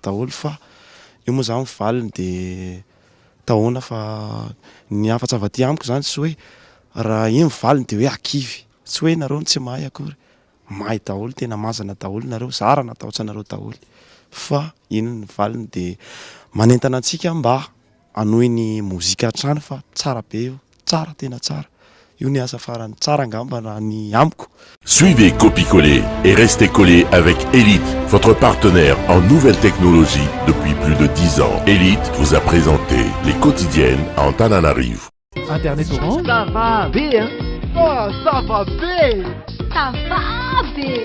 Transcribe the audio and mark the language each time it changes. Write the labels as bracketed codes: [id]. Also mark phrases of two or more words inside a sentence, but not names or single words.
[mg] daholo fa io moa zany valiny de tahoana fa ny afa-tsy avaty amiko zany tsy hoe raha iny valiny de hoe akivy tsy hoe nareo tsy mahay akory mahay daholo tena mazana daholo nareo zara natahotra nareo daholo fa iny ny valiny de manentana antsika mba hanohy ny mozika hatrany fa tsara be io tsara tena tsara io ny asa farany tsara angamba na ny amiko. [fr] Suivez Copie-Collé et restez collé avec Elite, votre partenaire en nouvelles technologies depuis plus de 10 ans. Elite vous a présenté les quotidiennes à Antananarivo. Internet Orange. Ça va bien. Oh, ça va bien. Ça va bien.